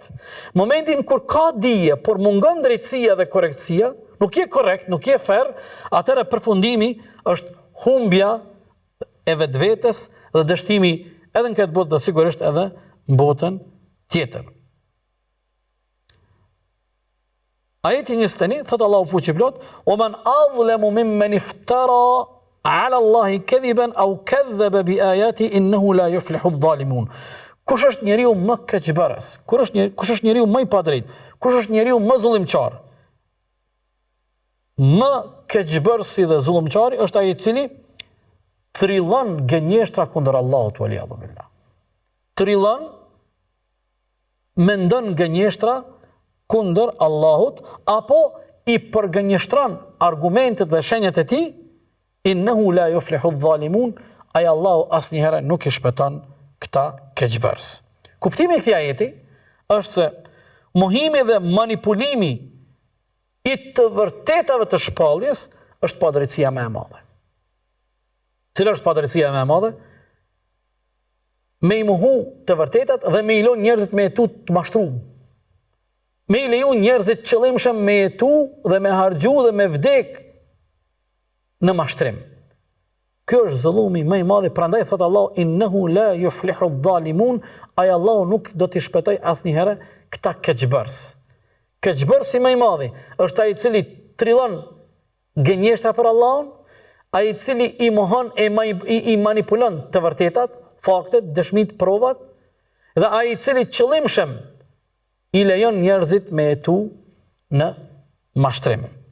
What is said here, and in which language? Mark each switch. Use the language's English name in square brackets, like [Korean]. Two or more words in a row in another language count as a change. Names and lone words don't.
[Albanian] Momentin kur ka dije, por mungon drejtësia dhe korrektësia, nuk je korrekt, nuk je fair, atëherë përfundimi është humbja e vetvetes dhe dështimi edhe në këtë botë dhe sigurisht edhe në botën tjetër. Ajeti 21 thot Allahu fuqiplot: [Arabic] "ومن أظلم ممن افترى على الله كذبا أو كذب بآياته إنه لا يفلح الظالمون." [Albanian] Kush është njeriu më keqbërës? Kush është njeriu më i padrejtë? Kush është njeriu më zullimçar? më keqbërsi dhe zullumçari është ai i cili trillon gënjeshtra kundër Allahut [Arabic] والعياذ بالله. [Albanian] Trillon, mendon gënjeshtra kundër Allahut apo i përgënjeshtron argumentet dhe shenjat e tij, [Arabic] إنه لا يفلح الظالمون, [Albanian] ai Allahu asnjëherë nuk i shpëton këta keqbërës. Kuptimi i këtij ajeti është se mohimi dhe manipulimi i të vërtetave të shpalljes është padrejtësia më e madhe. Cila është padrejtësia më e madhe? Me i mohu të vërtetat dhe me i lënë njerëzit me jetu të mashtruar. Me i leju njerëzit qëllimshëm me jetu dhe me harxhu dhe me vdek në mashtrim. Kjo është zullumi më i madh, prandaj thot Allah [Arabic] إنه لا يفلح الظالمون, [Albanian] ai Allahu nuk do t'i shpëtoj asnjëherë këta keqbërës. Keqbërësi më i madh është ai i cili trillon gënjeshtra për Allahun, ai i cili i mohon e i manipulon të vërtetat, faktet, dëshmitë, provat, dhe ai i cili qëllimshëm i lejon njerëzit me jetu në mashtrim.